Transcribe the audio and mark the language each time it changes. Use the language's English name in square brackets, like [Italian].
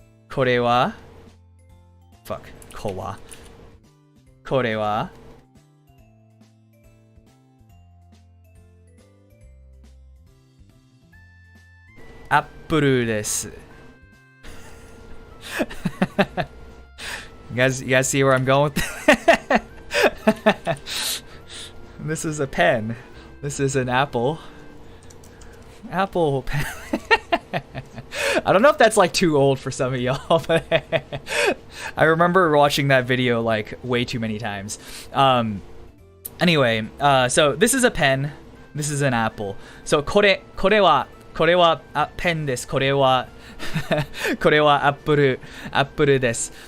[Japanese] これは [English] fuck [Japanese] これはアップルです。 [English] You guys see where I'm going with This is a pen. This is an apple. Apple pen. I don't know if that's like too old for some of y'all, but I remember watching that video like way too many times. Anyway, so this is a pen. This is an apple. [Japanese] So これはペンです。これはアップルです。